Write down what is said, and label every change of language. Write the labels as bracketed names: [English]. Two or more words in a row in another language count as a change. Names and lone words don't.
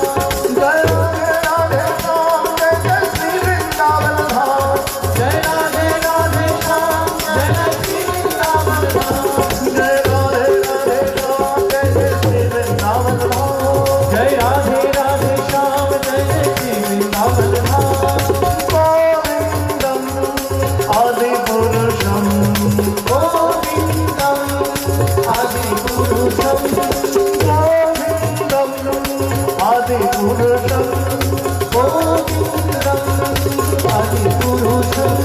[Hindi] जय राधे राधे श्याम जय जय श्री वृंदावन धाम। जय राधे राधे श्याम जय जय श्री वृंदावन धाम। जय राधे राधे श्याम जय जय श्री वृंदावन धाम। जय राधे राधे श्याम जय जय श्री वृंदावन धाम। [Sanskrit] गोविंदम आदिपुरुषम गोविंदम आदिपुरुषं गोविंदम आदिपुरुषम गोविंदम आदिपुरुषं